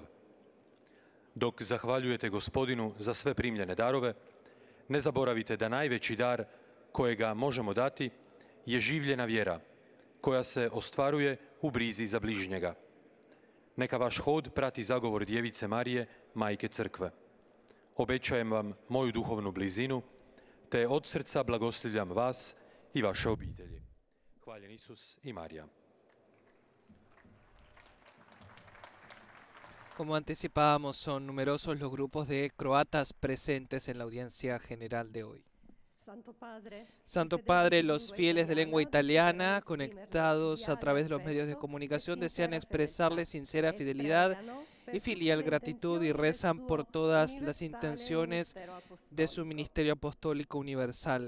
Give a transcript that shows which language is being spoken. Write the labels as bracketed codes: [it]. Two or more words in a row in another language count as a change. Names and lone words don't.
[hr] Dok zahvaljujete Gospodinu za sve primljene darove, ne zaboravite da najveći dar kojega možemo dati je življena vjera, koja se ostvaruje u brizi za bližnjega. Neka vaš hod prati zagovor Djevice Marije, Majke Crkve. Obećajem vam moju duhovnu blizinu, te od srca blagoslivljam vas i vaše obitelji. Hvaljen Isus y María. [es] Como anticipábamos, son numerosos los grupos de croatas presentes en la audiencia general de hoy. Santo Padre, los fieles de lengua italiana, conectados a través de los medios de comunicación, desean expresarle sincera fidelidad y filial gratitud y rezan por todas las intenciones de su ministerio apostólico universal.